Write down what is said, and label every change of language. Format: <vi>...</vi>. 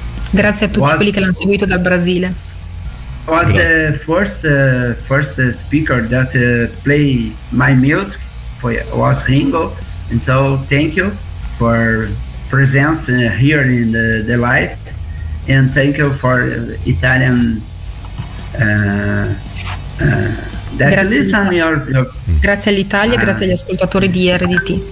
<it>Grazie a tutti quelli che l'hanno seguito dal Brasile.</it> <en>Was the first speaker that play my music was Ringo, and so thank you for presence here in the live, and thank you for Italian</en> <it>Grazie all'Italia, grazie agli ascoltatori di RDT.</it>